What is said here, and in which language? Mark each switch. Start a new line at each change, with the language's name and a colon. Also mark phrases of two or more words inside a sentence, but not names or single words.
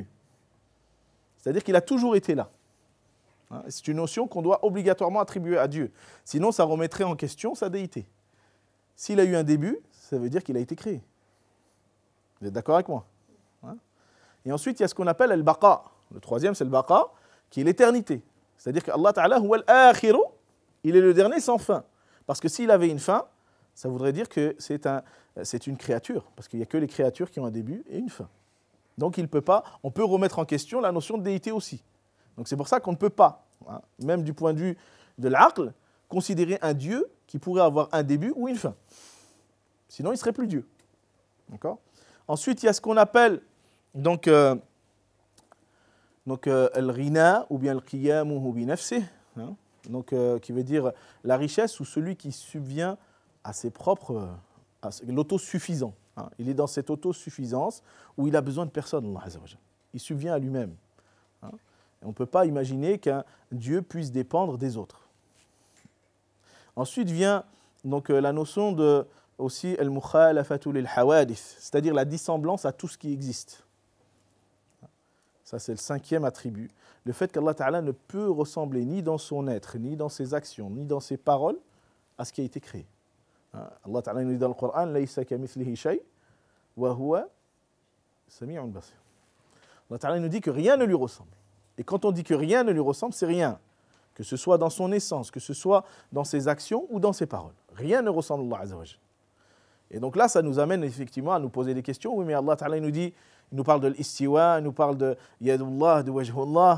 French: C'est-à-dire qu'il a toujours été là. C'est une notion qu'on doit obligatoirement attribuer à Dieu. Sinon, ça remettrait en question sa déité. S'il a eu un début, ça veut dire qu'il a été créé. Vous êtes d'accord avec moi? Et ensuite, il y a ce qu'on appelle al-baqa. Le troisième, c'est le baqa, qui est l'éternité. C'est-à-dire qu'
Arabic: الله تعالى هو الآخر,
French: il est le dernier sans fin. Parce que s'il avait une fin, ça voudrait dire que c'est une créature. Parce qu'il n'y a que les créatures qui ont un début et une fin. Donc, on peut remettre en question la notion de déité aussi. Donc c'est pour ça qu'on ne peut pas, même du point de vue de l'aql, considérer un Dieu qui pourrait avoir un début ou une fin. Sinon, il ne serait plus Dieu. D'accord? Ensuite, il y a ce qu'on appelle donc al-ghina ou bien
Arabic: القيام بنفسه,
French: qui veut dire la richesse ou celui qui subvient à ses propres, l'autosuffisant. Il est dans cette autosuffisance où il a besoin de personne,
Arabic: الله عز وجل.
French: Il subvient à lui-même. On ne peut pas imaginer qu'un Dieu puisse dépendre des autres. Ensuite vient donc la notion de aussi
Arabic: المخالفة للحوادث,
French: c'est-à-dire la dissemblance à tout ce qui existe. Ça, c'est le cinquième attribut. Le fait qu'
Arabic: الله تعالى
French: ne peut ressembler ni dans son être, ni dans ses actions, ni dans ses paroles à ce qui a été créé.
Arabic: الله تعالى
French: nous dit dans le Coran,
Arabic: ليس كمثله شيء وهو سميع بصير. الله تعالى
French: nous dit que rien ne lui ressemble. Et quand on dit que rien ne lui ressemble, c'est rien. Que ce soit dans son essence, que ce soit dans ses actions ou dans ses paroles. Rien ne ressemble à
Arabic: الله عز وجل.
French: Et donc là, ça nous amène effectivement à nous poser des questions. Oui, mais
Arabic: الله تعالى
French: nous dit, il nous parle de l'istiwa, il nous parle de yadullah, de wajhullah.